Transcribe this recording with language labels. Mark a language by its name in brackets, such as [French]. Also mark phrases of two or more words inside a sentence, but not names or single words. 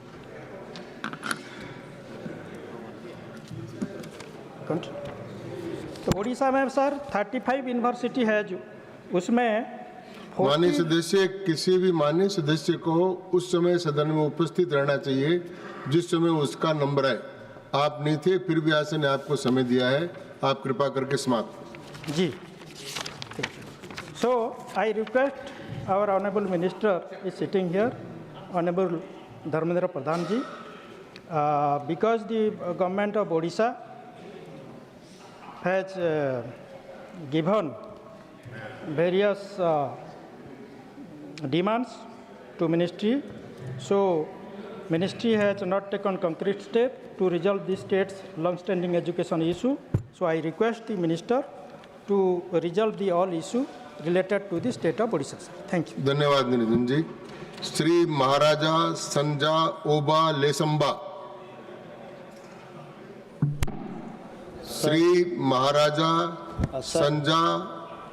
[Hindi] तो उड़ीसा में सर 35 यूनिवर्सिटी है, जो उसमें माननीय सदस्य, किसी भी माननीय सदस्य को उस समय सदन में उपस्थित रहना चाहिए जिस समय उसका नंबर है। आप नहीं थे, फिर भी आसन ने आपको समय दिया है, आप कृपा करके समाप्त। जी, [English] So I request our Honourable Minister is sitting here, Honourable धर्मेंद्र प्रधान जी, because the Government of ओडिशा has given various demands to ministry. So ministry has not taken concrete step to resolve the state's long-standing education issue. So I request the minister to resolve the all issue related to the state of Odisha. Thank you. [Hindi] धन्यवाद निरंजन जी। श्री महाराजा संजा ओबा लेसंबा। श्री महाराजा संजा